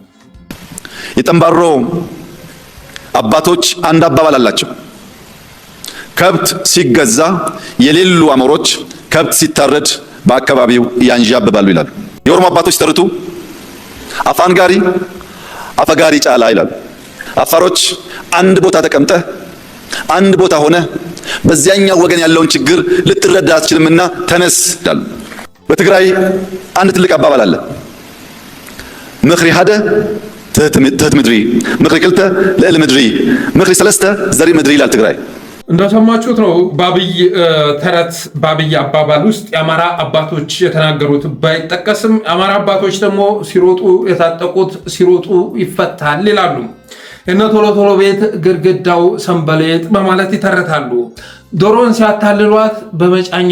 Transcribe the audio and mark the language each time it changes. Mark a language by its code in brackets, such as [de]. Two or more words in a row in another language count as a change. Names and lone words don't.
[am] የጠንባሮ አባቶች አንድ አባባል አላቸው። ከብት ሲገዛ የሌሉ አሞሮች ከብት ሲታረድ በአካባቢው ያንዣብባሉ ይላሉ። የኦሮሞ አባቶች [om] ተርቱ አፋን ጋሪ አፈጋሪ ጫላ [am] ይላሉ። አፋሮች አንድ ቦታ ተቀምጠህ አንድ ቦታ ሆነ በዚያኛው ወገን ያለውን ችግር ልትረዳ አትችልምና ተነስ ይላሉ። በትግራይ አንድ ትልቅ አባባል አለ። [ti] ምኽሪ ሓደ ትህት ምድሪ፣ ምኽሪ ክልተ ልዕሊ ምድሪ፣ ምኽሪ ሰለስተ ዘሪ ምድሪ [am] ይላል ትግራይ። እንደሰማችሁት ነው። በአብይ ተረት በአብይ አባባል ውስጥ የአማራ አባቶች የተናገሩት ባይጠቀስም የአማራ አባቶች ደግሞ ሲሮጡ የታጠቁት ሲሮጡ ይፈታል ይላሉ። እነ ቶሎ ቶሎ ቤት ግድግዳው ሰንበሌጥ በማለት ይተረታሉ። ዶሮን ሲያታልሏት በመጫኛ